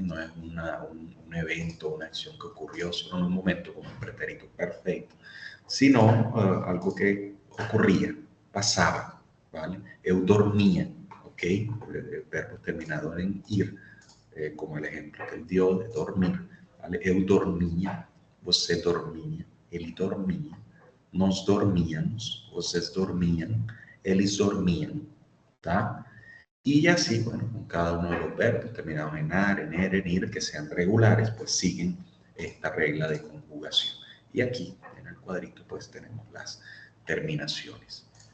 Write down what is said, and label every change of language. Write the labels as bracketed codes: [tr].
[es] No es un evento, una acción que ocurrió solo en un momento como un pretérito perfecto, sino algo que ocurría, pasaba. ¿Vale? [pt] Eu dormía, [es] ¿ok? El verbo terminado en ir, como el ejemplo que él dio de dormir. ¿Vale? [pt] Eu dormia, você dormia, ele dormia, nós dormíamos, vocês dormiam, eles dormiam, tá? [es] Y así, bueno, con cada uno de los verbos terminados en ar, en er, en ir, que sean regulares, pues siguen esta regla de conjugación. Y aquí, en el cuadrito, pues tenemos las terminaciones.